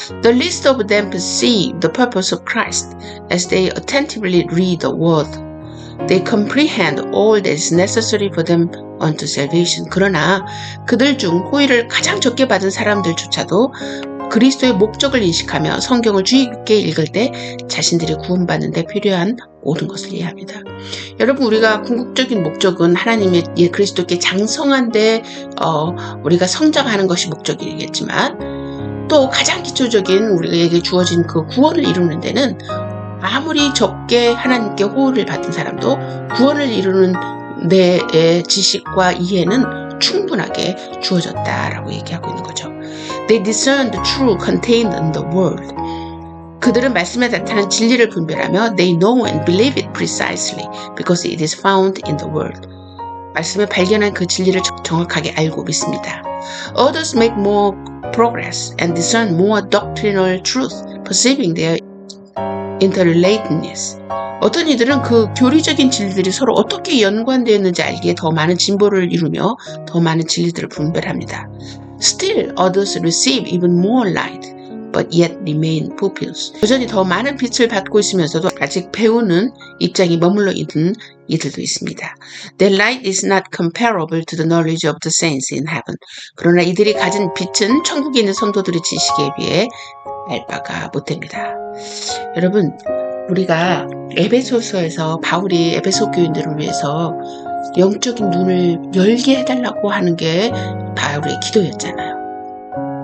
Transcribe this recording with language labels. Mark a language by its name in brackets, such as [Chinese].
[English] The least of them perceive the purpose of Christ as they attentively read the word. They comprehend all that is necessary for them unto salvation. [Korean] 그러나 그들 중 호의를 가장 적게 받은 사람들조차도 그리스도의 목적을 인식하며 성경을 주의 깊게 읽을 때 자신들이 구원받는 데 필요한 모든 것을 이해합니다. 여러분, 우리가 궁극적인 목적은 하나님의 그리스도께 장성한데 우리가 성장하는 것이 목적이겠지만 또 가장 기초적인 우리에게 주어진 그 구원을 이루는 데는 아무리 적게 하나님께 호의를 받은 사람도 구원을 이루는 내 지식과 이해는 충분하게 주어졌다라고 얘기하고 있는 거죠. [English] They discern the truth contained in the word. [Korean] 그들은 말씀에 나타난 진리를 분별하며 [English] they know and believe it precisely because it is found in the word. [Korean] 말씀에 발견한 그 진리를 정확하게 알고 믿습니다. [English] Others make more progress and discern more doctrinal truth, perceiving their interrelatedness. [Korean] 어떤 이들은 그 교리적인 진리들이 서로 어떻게 연관되어 있는지 알기에 더 많은 진보를 이루며 더 많은 진리들을 분별합니다. [English] Still, others receive even more light, but yet remain pupils. [Korean] 여전히 더 많은 빛을 받고 있으면서도 아직 배우는 입장이 머물러 있는 이들도 있습니다. [English] Their light is not comparable to the knowledge of the saints in heaven. [Korean] 그러나 이들이 가진 빛은 천국에 있는 성도들의 지식에 비해 알 바가 못됩니다. 여러분, 우리가 에베소서에서 바울이 에베소 교인들을 위해서 영적인 눈을 열게 해달라고 하는 게 바울의 기도였잖아요.